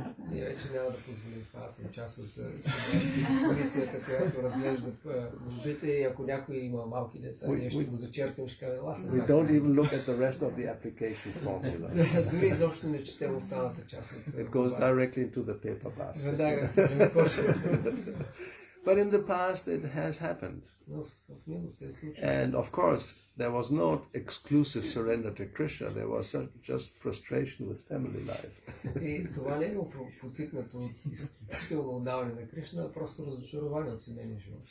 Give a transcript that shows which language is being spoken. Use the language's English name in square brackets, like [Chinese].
[Bulgarian] Ние вече няма да позволим това. Аз съм част от комисията, която разглежда молбите и ако някой има малки деца, ние ще го зачеркнем, ще кажем, [English] We don't even look at the rest of the application formula. [Bulgarian] Дори изобщо не четем останата част от [English] It goes directly into the paper basket. [Bulgarian] веднага в кошка. [English] But in the past it has happened. [Bulgarian] Но в миналото се е случило. [English] And of course, there was no exclusive surrender to Krishna. There was just frustration with family life. [Bulgarian] И това не е потикнато от изключително отдаване на Кришна, а просто разочарование от семейния живот.